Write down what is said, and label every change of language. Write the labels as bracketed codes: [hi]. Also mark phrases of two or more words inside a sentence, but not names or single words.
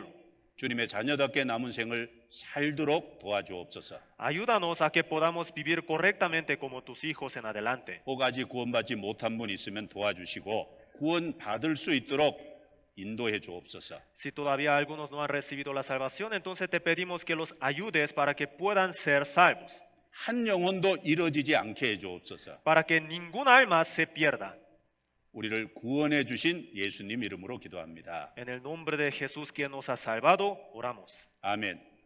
[ko] 주님의 자녀답게 남은 생을 살도록 도와주옵소서. [es] Ayúdanos a que podamos vivir correctamente como tus hijos en adelante. [ko] 혹 아직 구원받지 못한 분 있으면 도와주시고 구원 받을 수 있도록 인도해 주옵소서. [es] Si todavía algunos no han recibido la salvación, entonces te pedimos que los ayudes para que puedan ser salvos, [ko] 한 영혼도 이뤄지지 않게 해 주옵소서. [es] para que ningún alma se pierda. [ko] 우리를 구원해 주신 예수님 이름으로 기도합니다. [es] En el nombre de Jesús, quien nos ha salvado, oramos. [ko] 아멘.